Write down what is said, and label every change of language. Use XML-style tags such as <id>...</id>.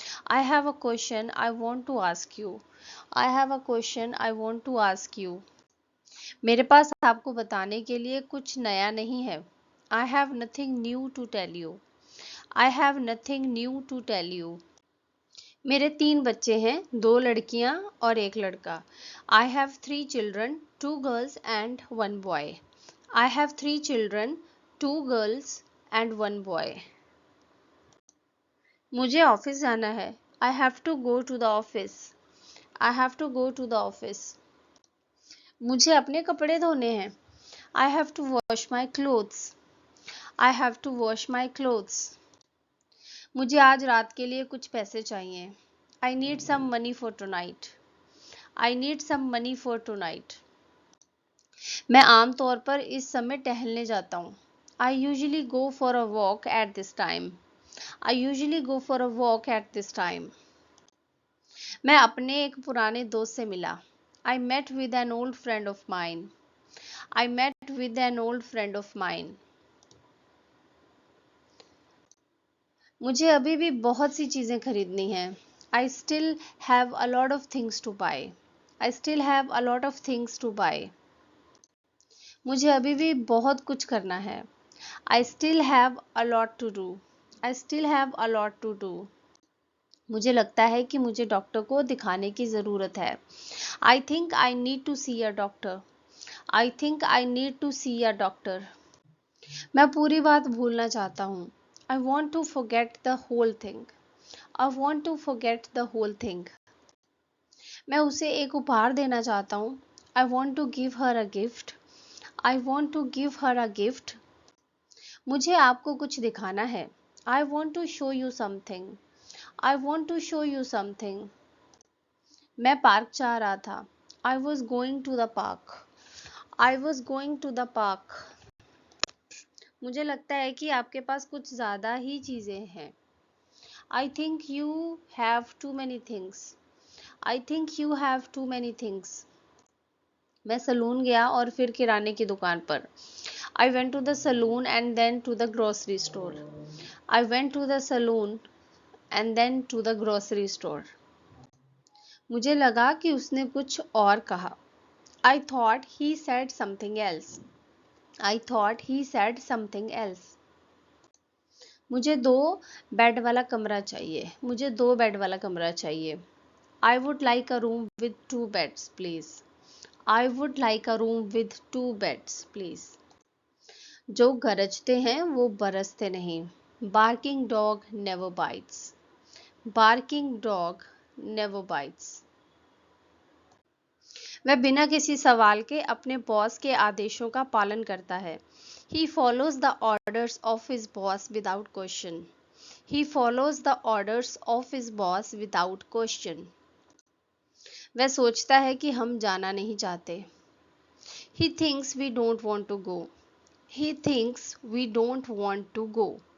<en>I have a question I want to ask you. I have a question I want to ask you.</en> <hi>मेरे पास आपको बताने के लिए कुछ नया नहीं है.</hi> <en>I have nothing new to tell you. I have nothing new to tell you.</en> <hi>मेरे 3 बच्चे हैं, 2 लड़कियां और 1 लड़का.</hi> <en>I have 3 children, 2 girls and 1 boy. I have 3 children, 2 girls and 1 boy.</en> <hi>मुझे ऑफिस जाना है.</hi> <en>I have to go to the office. I have to go to the office.</en> <hi>मुझे अपने कपड़े धोने हैं.</hi> <en>I have to wash my clothes. I have to wash my clothes.</en> <hi>मुझे आज रात के लिए कुछ पैसे चाहिए.</hi> <en>I need some money for tonight. I need some money for tonight.</en> <hi>मैं आम तौर पर इस समय टहलने जाता हूँ.</hi> <en>I usually go for a walk at this time. I usually go for a walk at this time.</en> <hi>मैं अपने एक पुराने दोस्त से मिला.</hi> <en>I met with an old friend of mine. I met with an old friend of mine.</en> <hi>मुझे अभी भी बहुत सी चीज़ें खरीदनी हैं.</hi> <en>I still have a lot of things to buy. I still have a lot of things to buy.</en> <hi>मुझे अभी भी बहुत कुछ करना है.</hi> <en>I still have a lot to do. I still have a lot to do.</en> <hi>मुझे लगता है कि मुझे डॉक्टर को दिखाने की ज़रूरत है.</hi> <en>I think I need to see a doctor. I think I need to see a doctor.</en> <hi>मैं पूरी बात भूलना चाहता हूँ.</hi> <en>I want to forget the whole thing. I want to forget the whole thing.</en> <hi>मैं उसे एक उपहार देना चाहता हूँ.</hi> <en>I want to give her a gift. I want to give her a gift.</en> <hi>मुझे आपको कुछ दिखाना है.</hi> <en>I want to show you something. I want to show you something.</en> <hi>मैं पार्क जा रहा था.</hi> <en>I was going to the park. I was going to the park.</en> <hi>मुझे लगता है कि आपके पास कुछ ज़्यादा ही चीज़ें हैं.</hi> <en>I think you have too many things. I think you have too many things.</en> <hi>मैं सलून गया और फिर किराने की दुकान पर.</hi> <en>I went to the saloon and then to the grocery store. I went to the saloon and then to the grocery store.</en> <hi>मुझे लगा कि उसने कुछ और कहा.</hi> <en>I thought he said something else. I thought he said something else.</en> <hi>मुझे 2 bed वाला कमरा चाहिए. मुझे 2 बेड वाला कमरा चाहिए.</hi> <en>I would like a room with 2 beds, please. I would like a room with 2 beds, please.</en> <hi>जो गरजते हैं वो बरसते नहीं.</hi> <en>Barking dog never bites. Barking dog never bites.</en> <hi>वह बिना किसी सवाल के अपने बॉस के आदेशों का पालन करता है.</hi> <en>He follows the orders of his boss without question. He follows the orders of his boss without question.</en> <hi>वह सोचता है कि हम जाना नहीं चाहते.</hi> <en>He thinks we don't want to go. He thinks we don't want to go.</en>